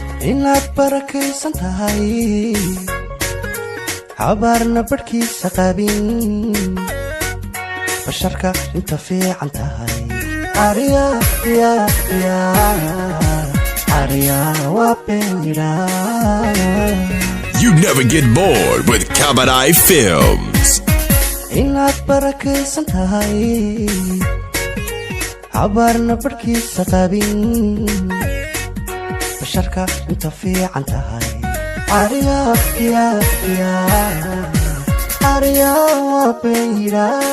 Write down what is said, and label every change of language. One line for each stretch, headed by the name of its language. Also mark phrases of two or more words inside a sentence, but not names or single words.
Somali: Inaad barakaysan tahay, habaarna barhkiisa qabin, basharka inta fiican tahay. Arya, ya, ya, arya waa beera.
English: You never get bored with Kabadai Films.
Somali: Inaad barakaysan tahay, habaarna barhkiisa qabin, basharka inta fiican tahay. Arya, ya, ya, arya waa beera.